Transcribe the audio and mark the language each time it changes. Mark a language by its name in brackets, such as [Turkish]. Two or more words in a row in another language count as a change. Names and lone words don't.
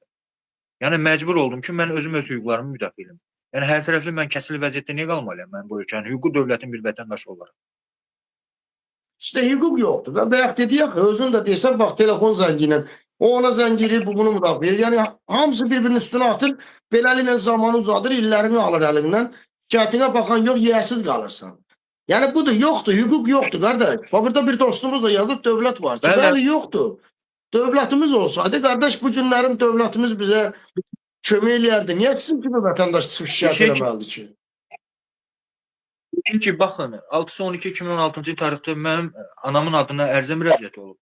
[Azerbaijani] Yəni məcbur oldum ki, mən özüm öz hüquqlarımı müdafiə edim. Yəni hər tərəfli mən kəsili vəziyyətdə niyə qalmalıyam mən bu ölkənin hüquqi dövlətin bir vətəndaşı olaraq? [Turkish] İşte hüquq yoktur. [Azerbaijani] Da bayaq dedik ya, özün de deyirsən, bak telefon zəngiyle. O ona zəng edir, bu bunu müdafiə edir. Yani hamısı birbirinin üstüne atır. Beləliklə zamanı uzadır, [Turkish] illerini alır elinden. Şikayetine bakan yok, yersiz kalırsan. Yani bu da yoktu, hüquq yoktu kardeş. [Azerbaijani] Bak burada bir dostumuz da yazıb, dövlət var ki, Bəli. bəli yoktu. Dövlətimiz olsaydı, kardeş bu günlərin dövlətimiz bize kömək eləyərdi. Niye sizin kimi vətəndaş çıxıb şikayət şey ki- eləməlidir ki? Çünki baxın, 6-12-2016-cı tarixdə mənim anamın adına ərizə müraciəti olub.